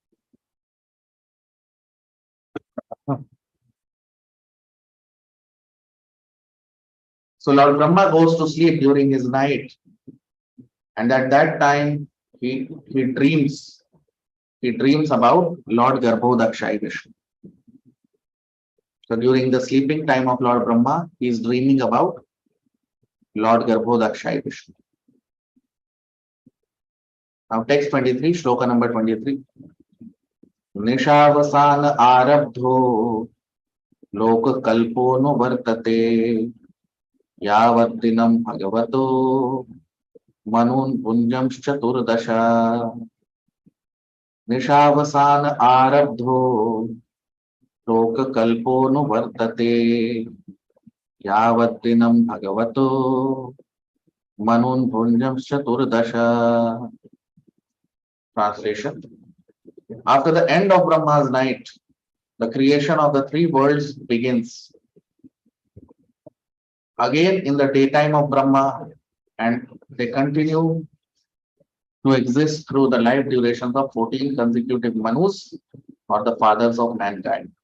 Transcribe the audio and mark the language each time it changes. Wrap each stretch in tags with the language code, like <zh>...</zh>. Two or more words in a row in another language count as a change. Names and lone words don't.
<en>So Lord Brahma goes to sleep during his night, and at that time he dreams about Lord Garbhodakshai Vishnu. So during the sleeping time of Lord Brahma, he is dreaming about Lord Garbhodakshai Vishnu. Now text 23, shloka number 23.</en> <sa>निशावसान आरब्धो लोक कल्पो नो वर्तते यावद्दिनं भगवतो मनुन् पुञ्जम् चतुर्दश. निशावसान आरब्धो लोककल्पोऽनुवर्तते यावद्दिनं भगवतो मनुर्भुञ्जश्चतुर्दश.</sa> <en>Translation: After the end of Brahma's night, the creation of the three worlds begins again in the daytime of Brahma, and they continue to exist through the life durations of 14 consecutive Manus, or the fathers of mankind.</en>